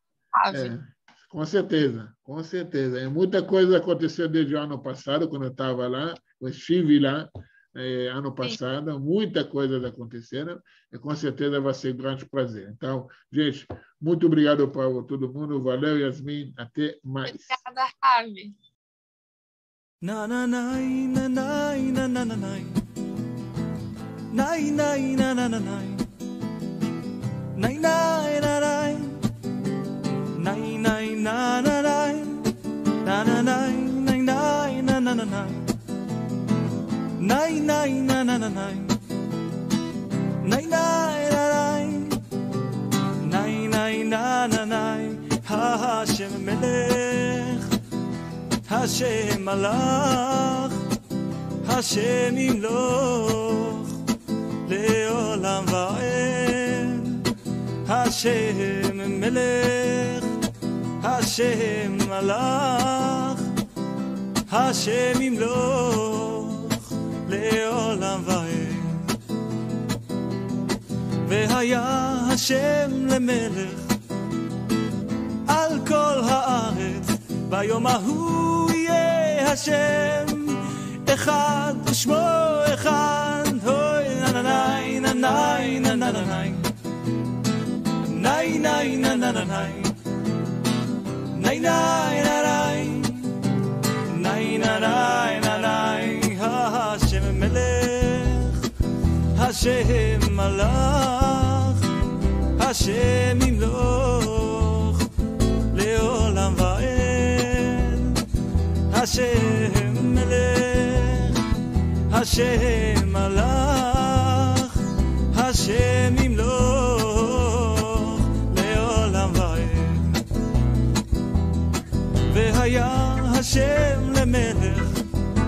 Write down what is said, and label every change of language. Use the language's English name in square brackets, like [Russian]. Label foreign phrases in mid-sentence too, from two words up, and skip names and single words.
[Portuguese] Com certeza, com certeza. Muita coisa aconteceu desde o ano passado, quando eu estava lá. Eu estive lá ano passado. Muita coisa aconteceram. E com certeza vai ser um grande prazer. Então, gente, muito obrigado para todo mundo. Valeu, Yasmin. Até mais. Obrigada, Ravi. Na na na na na na na na na Nai nai na na na nai Nai nai na nai Nai nai na na nai Na na nai nai nai na na na nai Nai nai na na na nai Nai nai na nai Nai nai na na nai [Hebrew] השם מלך השם מלך השם ימלוך לעולם ועד השם מלך השם מלך השם ימלוך לעולם ועד והיה השם למלך על כל הארץ ביום ההוא יהיה השם אחד ושמו אחד Nai na nai na na na nai Nai nai na na na nai Nai nai na nai Nai na nai na nai Hashem מלך השם מלך השם ימלוך לעולם ועד השם מלך השם מלך השם ימלוך לעולם ועד והיה השם למלך